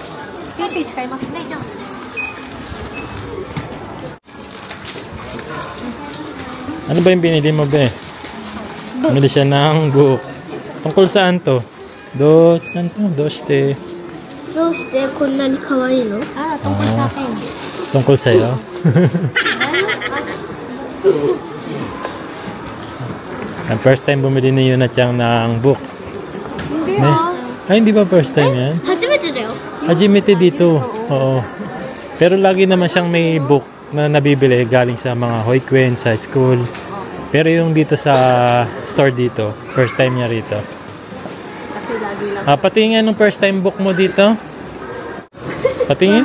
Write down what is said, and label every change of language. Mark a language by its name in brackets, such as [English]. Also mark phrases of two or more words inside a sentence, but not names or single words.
[Japanese] PayPay 使いますね、じゃあ。 [Filipino] Ano ba yung binili mo, be? Bumili siya ng book. Tungkol saan to? [Japanese] Doshite. どうしてこんなに可愛いの? [Filipino] Tungkol sa akin. Tungkol sa'yo? Ang [English] first time [Filipino] bumili ni Yuna-chan ng book. Hindi Ay, hindi ba [English] first time [Filipino] yan? [Japanese] 初めてだよ. [Filipino] Hajimete dito. Oo. Pero lagi naman siyang may book na nabibili galing sa mga hoikuen sa school. Pero yung dito sa store dito, [English] first time [Filipino] niya rito. Kasi lagi lang. Patingin nung [English] first time book [Filipino] mo dito. Patingin.